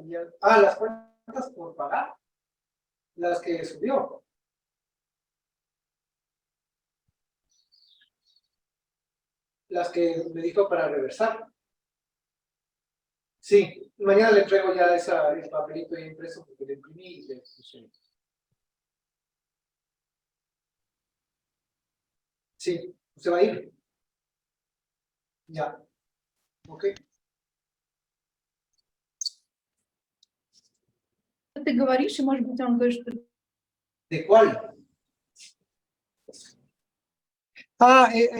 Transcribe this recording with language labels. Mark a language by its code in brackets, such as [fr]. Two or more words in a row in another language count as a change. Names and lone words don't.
[es] Las cuentas por pagar, las que subió, las que me dijo para reversar. Sí, mañana le entrego ya el papelito ya impreso porque le imprimí y le puse. Sí, ¿se va a ir? Ya, ok. [ru] Ты говоришь, и, может быть, он говорит, что [es] ¿De cuál? Ah,